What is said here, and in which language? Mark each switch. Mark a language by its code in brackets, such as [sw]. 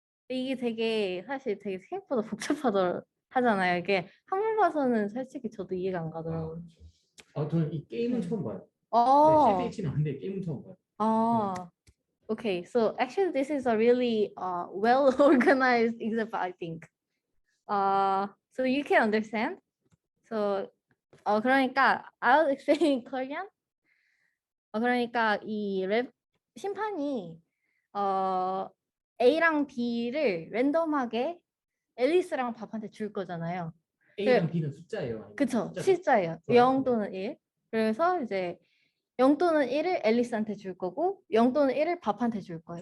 [ko] 이게 되게 사실 되게 생각보다 복잡하잖아요. 이게 한번 봐서는 솔직히 저도 이해가 안 가더라고요. 저는 이 게임은 처음 봐요. 어, CSH는 아는데 게임은 처음 봐요. [en] okay. So actually, this is a really well organized example, I think. So you can understand. So 그러니까 I'll explain in Korean. [ko] 그러니까 심판이 A랑 B를 랜덤하게 앨리스랑 밥한테 줄 거잖아요. A랑 B는 숫자예요. 그쵸, 숫자죠? 실자예요. 좋아요. 0 또는 1. 그래서 이제 0 또는 1을 앨리스한테 줄 거고 0 또는 1을 밥한테 줄 거예요.